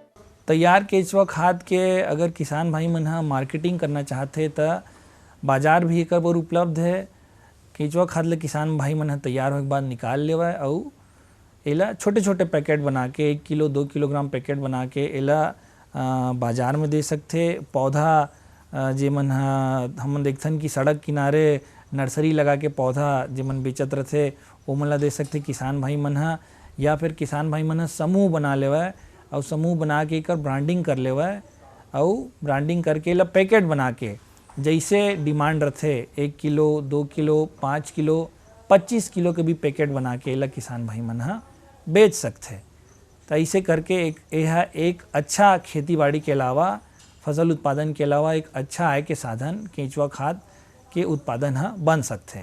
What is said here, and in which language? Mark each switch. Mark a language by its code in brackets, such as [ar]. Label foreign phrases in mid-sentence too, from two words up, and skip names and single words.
[hne] तैयार केंचुआ खाद के अगर किसान भाई मन मार्केटिंग करना चाहते तो बाजार भी एक बार उपलब्ध है। केंचुआ खाद ले किसान भाई मन तैयार होने के बाद निकाल लेवा और एला छोटे छोटे पैकेट बना के 1 किलो 2 किलोग्राम पैकेट बना के एला बाजार में दे सकते। पौधा जेमन हमन देखथन कि सड़क किनारे नर्सरी लगा के पौधा जेमन बेचत रहते ओमन ला दे सकते किसान भाई मन, या फिर किसान भाई मन समूह बना लेवा और समूह बना के एकर ब्रांडिंग कर लेवा और ब्रांडिंग करके एला पैकेट बना के जैसे डिमांड रहते 1 किलो 2 किलो 5 किलो 25 किलो के भी पैकेट बना के एला किसान भाई मन बेच सकते। तो ऐसे करके यह एक अच्छा खेती बाड़ी के अलावा फसल उत्पादन के अलावा एक अच्छा आय के साधन केंचुआ खाद के उत्पादन बन सकते।